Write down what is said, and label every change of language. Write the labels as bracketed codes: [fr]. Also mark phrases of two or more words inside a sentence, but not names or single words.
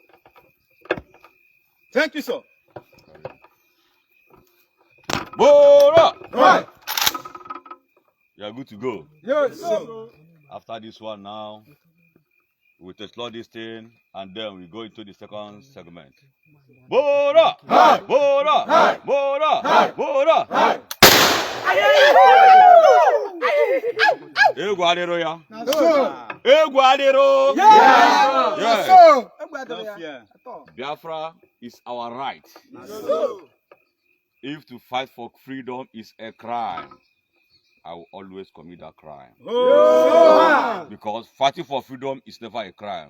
[en] Thank you, sir. Bora! Right. You are good to go. Yes, sir. After this one now, we'll explore this thing and then we go into the second segment. Bora! Hi. Bora! Hi. Bora! Hi. Bora! Hi. [ig] Egwu adịrọ ya. [en] Sir. [ig] Egwu adịrọ. [en] Yeah. Yes. Don't fear. Biafra is our right. If to fight for freedom is a crime, I will always commit that crime. Oh. Because fighting for freedom is never a crime.